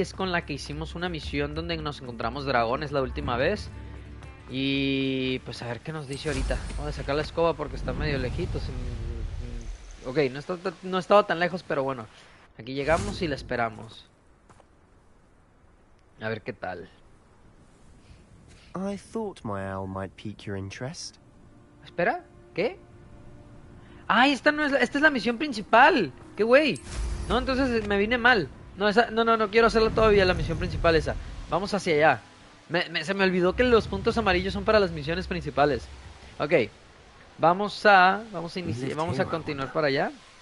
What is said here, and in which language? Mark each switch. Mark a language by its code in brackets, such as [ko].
[es] Es con la que hicimos una misión donde nos encontramos dragones la última vez. Y pues a ver qué nos dice ahorita. Vamos a sacar la escoba porque está medio lejitos. Ok, no estaba tan lejos, pero bueno. Aquí llegamos y la esperamos. A ver qué tal. [en] I thought my owl might pique your interest. [es] ¿Espera? ¿Qué? ¡Ay, esta es la misión principal! ¡Qué güey! No, entonces me vine mal. No, no quiero hacerla todavía, la misión principal esa. Vamos hacia allá. Se me olvidó que los puntos amarillos son para las misiones principales. Ok. Vamos a continuar para allá.